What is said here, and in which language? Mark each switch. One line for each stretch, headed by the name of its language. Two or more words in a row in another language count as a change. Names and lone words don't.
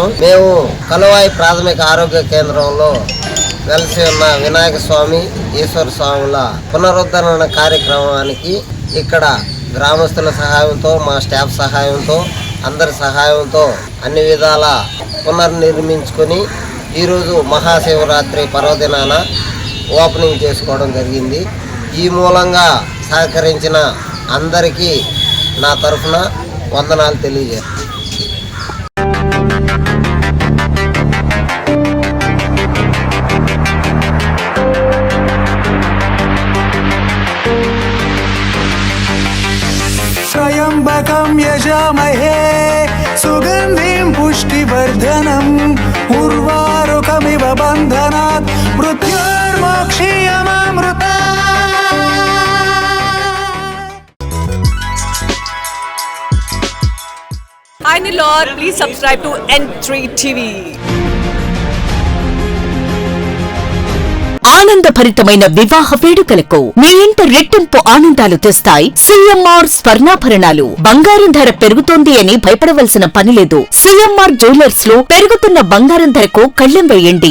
Telugu: మేము కలువాయి ప్రాథమిక ఆరోగ్య కేంద్రంలో వెలిసి ఉన్న వినాయక స్వామి, ఈశ్వర స్వాముల పునరుద్ధరణ కార్యక్రమానికి ఇక్కడ గ్రామస్తుల సహాయంతో, మా స్టాఫ్ సహాయంతో, అందరి సహాయంతో అన్ని విధాల పునర్నిర్మించుకొని ఈరోజు మహాశివరాత్రి పర్వదినాన ఓపెనింగ్ చేసుకోవడం జరిగింది. ఈ మూలంగా సహకరించిన అందరికీ నా తరఫున వందనాలు తెలియజేస్తాను.
Sanskrit: त्र्यम्बकं यजामहे सुगन्धिं पुष्टिवर्धनम् उर्वारुकमिव बन्धनात् मृत्युर्मोक्षीयमामृता.
English: Hi Nellore, please subscribe to N3 TV.
Telugu: ఆనందభరితమైన వివాహ వేడుకలకు మీ ఇంట రెట్టింపు ఆనందాలు తెస్తాయి సిఎంఆర్ స్వర్ణాభరణాలు. బంగారం ధర పెరుగుతోంది అని భయపడవలసిన పనిలేదు. సిఎంఆర్ జ్యువెలర్స్ లో పెరుగుతున్న బంగారం ధరకు కళ్లెం వేయండి.